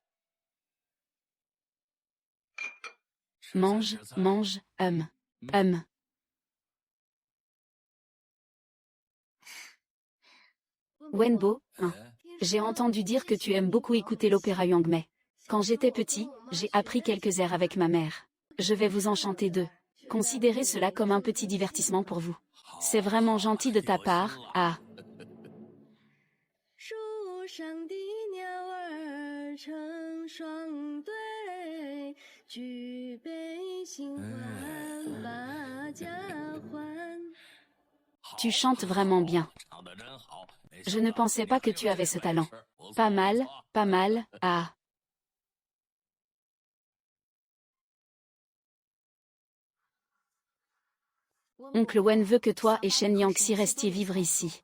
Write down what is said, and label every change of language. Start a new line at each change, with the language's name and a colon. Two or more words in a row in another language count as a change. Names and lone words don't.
French: Mange, mange, Wenbo, hein. J'ai entendu dire que tu aimes beaucoup écouter l'opéra Yangmei. Quand j'étais petit, j'ai appris quelques airs avec ma mère. Je vais vous en chanter deux. Considérez cela comme un petit divertissement pour vous. C'est vraiment gentil de ta part, ah.
Chinese: 树上的鸟儿成双对，举杯新欢把家还。
French: Tu chantes vraiment bien. Je ne pensais pas que tu avais ce talent. Pas mal, ah. Oncle Wen veut que toi et Shen Yangxi restiez vivre ici.